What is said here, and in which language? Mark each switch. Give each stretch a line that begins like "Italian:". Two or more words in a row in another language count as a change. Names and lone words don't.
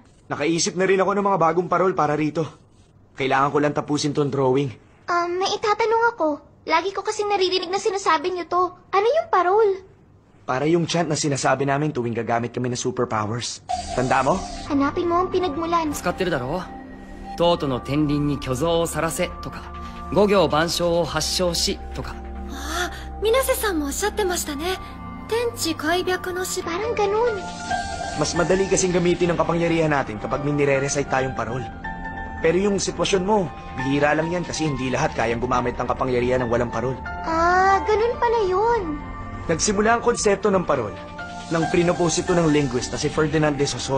Filipino: Nakaisip na rin ako ng mga bagong parol para rito. Kailangan ko lang tapusin tong drawing. May itatanong ako. Lagi ko kasi naririnig na sinasabi niyo to. Ano yung parol? Para yung chant na sinasabi namin tuwing gagamit kami ng superpowers. Tanda mo? Hanapin mo ang pinagmulan.
Japanese: 使ってるだろう。トートの天輪に巨像を晒せとか、五行万象を発祥しとか。水瀬さんもおっしゃってましたね。天地開闢のし
Filipino: Parang ganun. Mas madali kasing gamitin ang kapangyarihan natin kapag may nire-recite tayong parol. Pero yung sitwasyon mo, bihira lang yan kasi hindi lahat kayang gumamit ng kapangyarihan ng walang parol. Ganun pala yun. Nagsimula ang konsepto ng parol nang pinopose ito ng linguist na si Ferdinand de Saussure.